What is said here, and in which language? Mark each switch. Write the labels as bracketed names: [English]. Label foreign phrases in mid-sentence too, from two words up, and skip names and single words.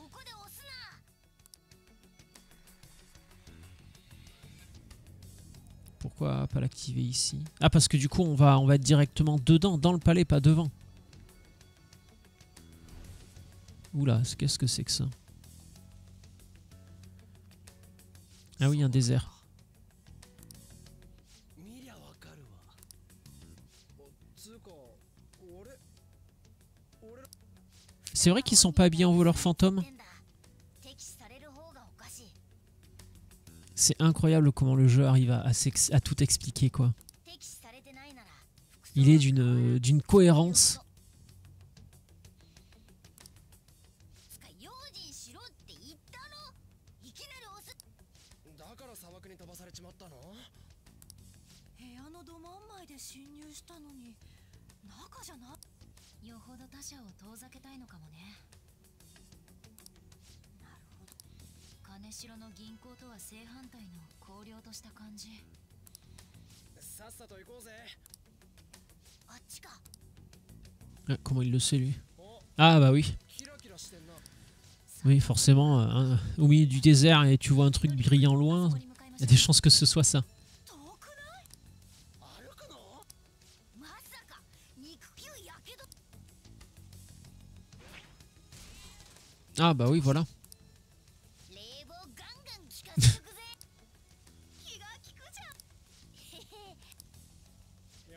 [French] Pourquoi pas l'activer ici? Ah, parce que du coup on va être directement dedans, dans le palais, pas devant. Oula, qu'est-ce que c'est que ça? Ah oui, un désert. [Japanese] 見りゃわかるわ。つうか、俺 [French] C'est vrai qu'ils sont pas habillés en voleurs fantômes. [Japanese] 敵視される方がおかしい。 [French] C'est incroyable comment le jeu arrive à tout expliquer, quoi. [Japanese] 敵視されてないなら服装 [French] Il est d'une cohérence. [Japanese] つか用心しろって言ったろ。いきなり押す。だから砂漠に飛ばされちまったの？部屋のど真ん前で侵入したのに中じゃな。よほど他者を遠ざけたいのかもね。なるほど。金城の銀行とは正反対の荒涼とした感じ。さっさと行こうぜ。あっちか。 [French] Ah, comment il le sait, lui? Ah bah oui. [Japanese] キラキラしてんな。 [French] Oui, forcément, au milieu du désert et tu vois un truc brillant loin, [Japanese] そこに向かいま [French] il y [Japanese] し [French] a des chances que ce soit ça. [Japanese] 遠くない？歩くの？まさか肉球やけど。 [French] Ah bah oui, voilà. [Japanese] 冷房ガンガン効かせとくぜ。気が利くじゃん。へへ。